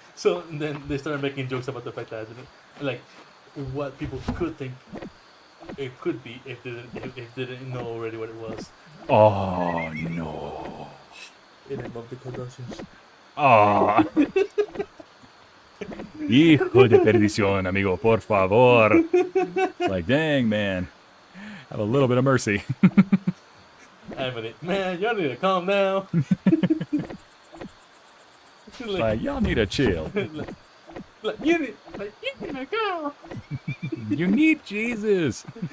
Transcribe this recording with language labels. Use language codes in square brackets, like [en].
[en] So then they started making jokes about the fact that like what people could think it could be if they didn't know already what it was. Oh, no. It involved the Kardashians. Ah. [es] Hijo de perdición, amigo, por favor. [en] Like, dang, man. Have a little bit of mercy. Man, y'all need to calm down. Like, y'all need to chill. You need to go. You need Jesus.